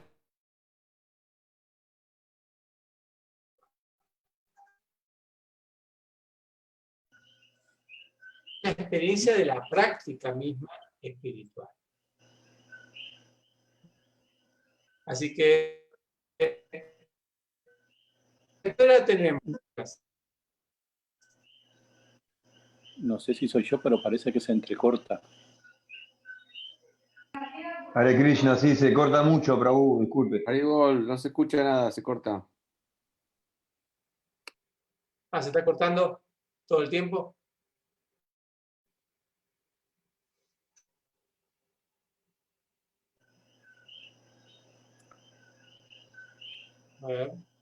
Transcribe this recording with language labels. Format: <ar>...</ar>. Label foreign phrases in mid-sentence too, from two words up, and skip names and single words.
<es>La experiencia de la práctica misma espiritual. Así que ahora tenemos. No sé si soy yo, pero parece que se entrecorta.</es> <sa>Hare Krishna,</sa> <es>sí, se corta mucho, Prabhu, disculpe. Haribol, no se escucha nada, se corta. ¿Se está cortando todo el tiempo? A ver.</es>